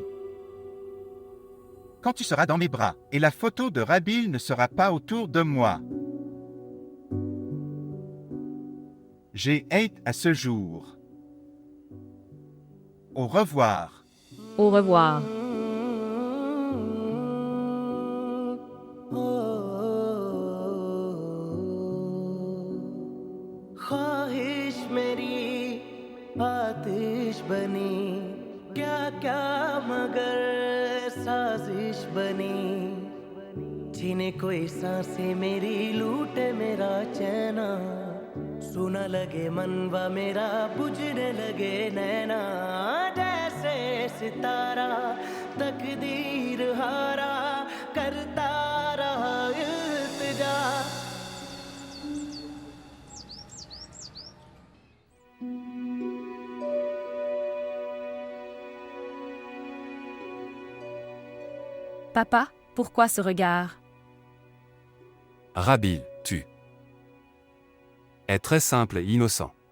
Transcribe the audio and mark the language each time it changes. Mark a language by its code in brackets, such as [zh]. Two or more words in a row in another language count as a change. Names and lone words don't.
[fr] Quand tu seras dans mes bras, et la photo de Rabil ne sera pas autour de moi. J'ai hâte à ce jour. Au revoir. Au revoir. [hi] ख्वाहिश मेरी आतिश बनी क्या क्या मगर साजिश बनी जीने कोई सांसें मेरी लूटे मेरा चैना सुना लगे मनवा मेरा बुझने लगे नैना जैसे सितारा तकदीर हारा करता रहा इल्तिजा [fr] Papa, pourquoi ce regard? Rabil, tu es très simple et innocent.